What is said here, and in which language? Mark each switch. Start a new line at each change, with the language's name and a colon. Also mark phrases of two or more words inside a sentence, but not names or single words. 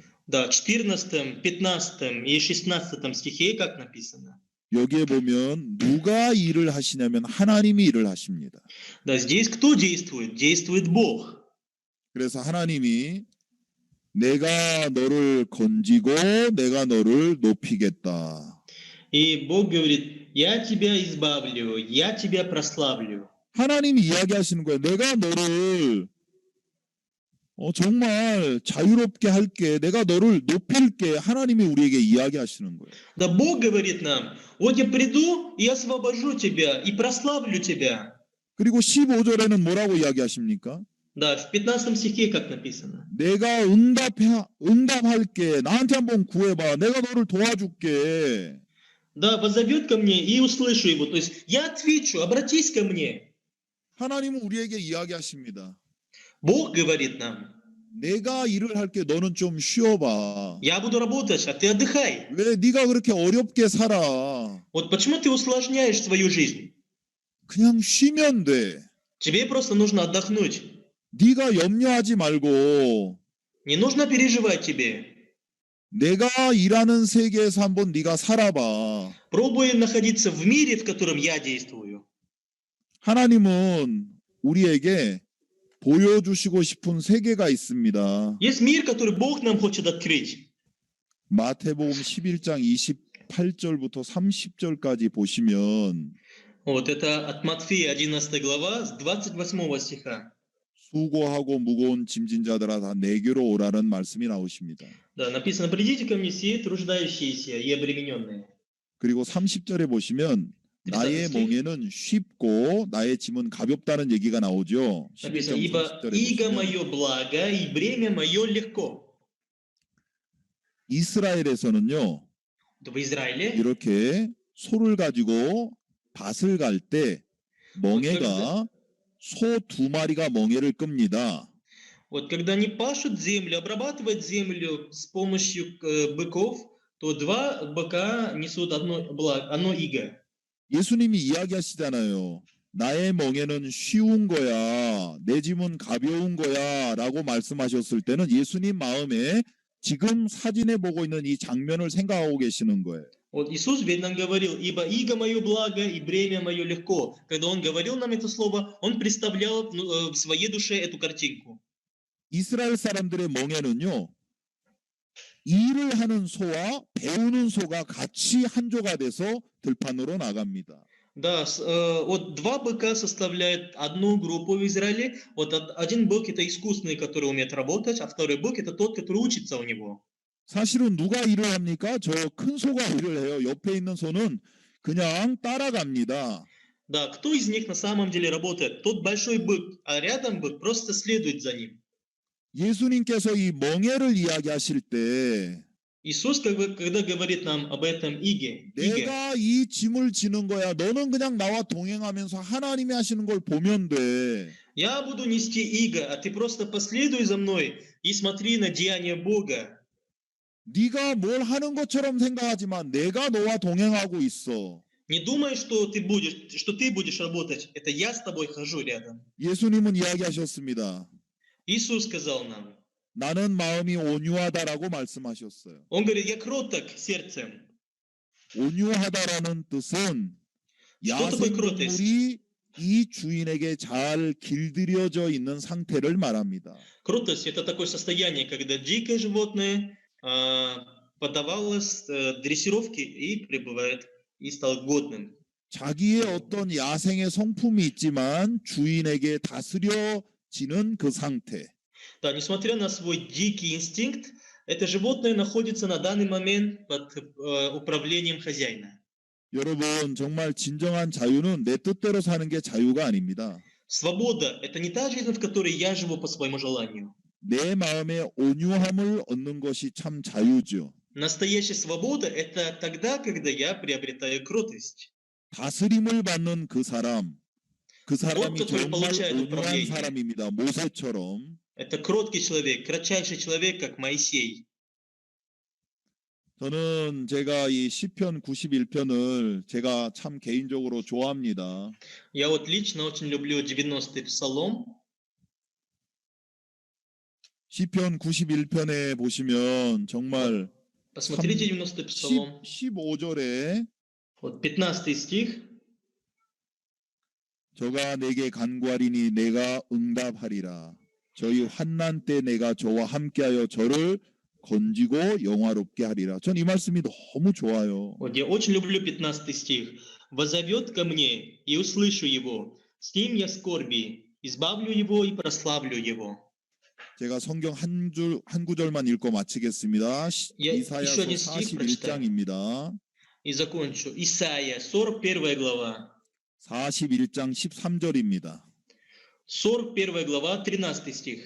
Russian: да, 14-м, 15-м и 16-м стихе, как написано.
Korean: 여기에 보면 누가 일을 하시냐면 하나님이 일을 하십니다.
Russian: Да, здесь кто действует? Действует Бог.
Korean: 그래서 하나님이 내가 너를 건지고 내가 너를 높이겠다.
Russian: И Бог говорит, я тебя избавлю, я тебя прославлю.
Korean: 하나님이 이야기하시는 거예요. 내가 너를 정말 자유롭게 할게. 내가 너를 높일게. 하나님이 우리에게 이야기하시는 거예요.
Russian: Да, Бог говорит нам, вот я приду и освобожу тебя, и прославлю тебя.
Korean: 그리고 15절에는 뭐라고 이야기하십니까?
Russian: Да, в 15 стихе, как написано.
Korean: 내가 응답할게. 나한테 한번 구해봐. 내가 너를 도와줄게.
Russian: Да, позовет ко мне и услышу его. То есть я отвечу, обратись ко мне.
Korean: 하나님은 우리에게 이야기하십니다.
Russian: Бог говорит нам,
Korean: 내가 일을 할게. 너는 좀 쉬어봐.
Russian: я буду работать, а ты отдыхай.
Korean: 왜 네가 그렇게 어렵게 살아?
Russian: Вот почему ты усложняешь свою жизнь?
Korean: 그냥 쉬면 돼.
Russian: Тебе просто нужно отдохнуть.
Korean: 네가 염려하지 말고
Russian: Не нужно переживать тебе.
Korean: 내가 일하는 세계에서 한번 네가 살아봐.
Russian: Пробуй находиться в мире, в котором я действую.
Korean: 하나님은 우리에게 보여주시고 싶은 세계가 있습니다.
Russian: Есть мир, который Бог нам хочет открыть.
Korean: 마태복음 11장 28절부터 30절까지 보시면
Russian: Вот это от Матфея 11 глава с 28 стиха.
Korean: 수고하고 무거운 짐진 자들아 다 내게로 오라는 말씀이 나오십니다.
Russian: Да, написано, придите ко мне все труждающиеся и обремененные.
Korean: 그리고 30절에 보시면 30 나의
Russian: стих.
Korean: 멍에는 쉽고 나의 짐은 가볍다는 얘기가 나오죠.
Russian: Написано,
Korean: 11장
Russian: ибо
Korean: 30절에
Russian: иго
Korean: 보시면
Russian: мое благо и бремя мое легко.
Korean: 이스라엘에서는요.
Russian: В Израиле,
Korean: 이렇게 소를 가지고 밭을 갈 때
Russian: вот когда,
Korean: 멍에가 소 2마리가 멍에를 끕니다.
Russian: вот когда они пашут землю, обрабатывают землю с помощью быков, то два быка несут одно иго.
Korean: 예수님이 이야기하시잖아요. 나의 멍에는 쉬운 거야. 내 짐은 가벼운 거야. 라고 말씀하셨을 때는 예수님 마음에 지금 사진에 보고 있는 이 장면을 생각하고 계시는 거예요.
Russian: Вот Иисус ведь нам говорил, ибо иго мое благо и бремя мое легко. Когда Он говорил нам это слово, Он представлял в своей душе эту картинку.
Korean: 이스라엘 사람들의 멍에는요. 일을 하는 소와 배우는 소가 같이 한조가 돼서 들판으로 나갑니다.
Russian: Да, вот два быка составляют одну группу в Израиле. Вот один бык это искусный, который умеет работать, а второй бык это тот, который учится у него.
Korean: 사실은 누가 일을 합니까? 저 큰 소가 일을 해요. 옆에 있는 소는 그냥 따라갑니다.
Russian: Да, кто из них на самом деле работает? Тот большой бык, а рядом бык просто следует за ним.
Korean: 예수님께서 이 멍에를 이야기하실 때
Russian: Иисус, когда говорит нам об этом иге,
Korean: 내가 이 짐을 지는 거야. 너는 그냥 나와 동행하면서 하나님이 하시는 걸 보면 돼.
Russian: я буду нести иго, а ты просто последуй за мной и смотри на деяния Бога.
Korean: 네가 뭘 하는 것처럼 생각하지만 내가 너와 동행하고 있어.
Russian: Не думай, что ты будешь работать. Это я с тобой хожу рядом.
Korean: 예수님은 이야기하셨습니다.
Russian: Иисус сказал нам.
Korean: 나는 마음이 온유하다라고 말씀하셨어요.
Russian: Он говорит, я кроток сердцем.
Korean: 온유하다라는 뜻은
Russian: Что такое кротость?
Korean: 야생동물이 이 주인에게 잘 길들여져 있는 상태를 말합니다.
Russian: Кротость это такое состояние, когда дикое животное поддавалось дрессировке и пребывает и стал годным.
Korean: 자기의 어떤 야생의 성품이 있지만 주인에게 다스려지는 그 상태.
Russian: Да, несмотря на свой дикий инстинкт, это животное находится на данный момент под управлением хозяина.
Korean: 여러분 정말 진정한 자유는 내 뜻대로 사는 게 자유가 아닙니다.
Russian: Свобода – это не та жизнь, в которой я живу по своему желанию.
Korean: 내 마음의 온유함을 얻는 것이 참 자유죠.
Russian: Настоящая свобода – это тогда, когда я приобретаю кротость.
Korean: 다스림을 받는 그 사람이
Russian: который
Korean: 정말
Russian: получает
Korean: 온유한
Russian: управление.
Korean: 사람입니다. 모세처럼.
Russian: Это кроткий человек, кратчайший человек, как Моисей.
Korean: 저는 제가 이 시편 91편을 제가 참 개인적으로 좋아합니다.
Russian: Я вот лично очень люблю 90-й псалом.
Korean: 시편 91편에 보시면 정말
Russian: Посмотрите 90-й псалом.
Korean: 15절에
Russian: Вот 15 стих.
Korean: 저가 내게 간구하리니 내가 응답하리라. 저희 환난 때 내가 저와 함께하여 저를 건지고 영화롭게 하리라. 전 이 말씀이 너무 좋아요.
Russian: Вот я очень люблю 15 стих. «Воззовет ко мне, и услышу его. С ним я в скорби, избавлю его и прославлю его».
Korean: 제가 성경 한 구절만 읽고 마치겠습니다.
Russian: еще
Korean: 이사야서
Russian: один стих прочитаю.
Korean: 41장입니다.
Russian: И закончу. Исайя, 41 глава.
Korean: 41장 13절입니다.
Russian: 41 глава, 13 стих.